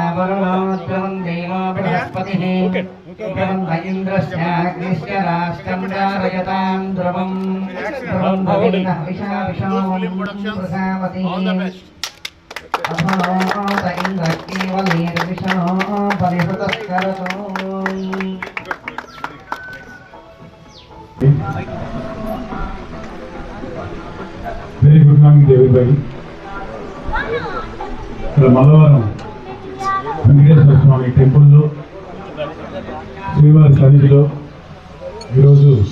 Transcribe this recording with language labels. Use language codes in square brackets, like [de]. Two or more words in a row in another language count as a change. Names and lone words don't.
[sa] वरुणो ध्रुवं देवो बृहस्पतिः ध्रुवं इन्द्रस्याग्निश्च राष्ट्रं कारयतां ध्रुवं भवेनः विशाविशों प्रसावतिः अभोत इन्द्रकेवलेर्विशो परिहृतस्करतो [en] very good morning everybody. [te] ఇక్కడ మంగళవారం వెంకటేశ్వర స్వామి టెంపుల్లో శ్రీవారి సన్నిధిలో ఈరోజు